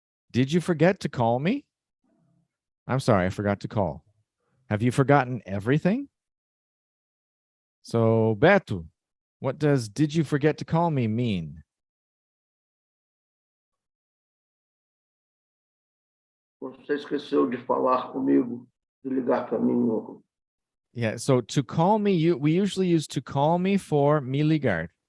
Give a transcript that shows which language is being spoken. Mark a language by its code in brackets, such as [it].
[en] Did you forget to call me? I'm sorry, I forgot to call. Have you forgotten everything? So, Beto, what does did you forget to call me mean? [pt] Você esqueceu de falar comigo, de ligar para mim. [en] Yeah, so to call me, we usually use to call me for [pt] me ligar.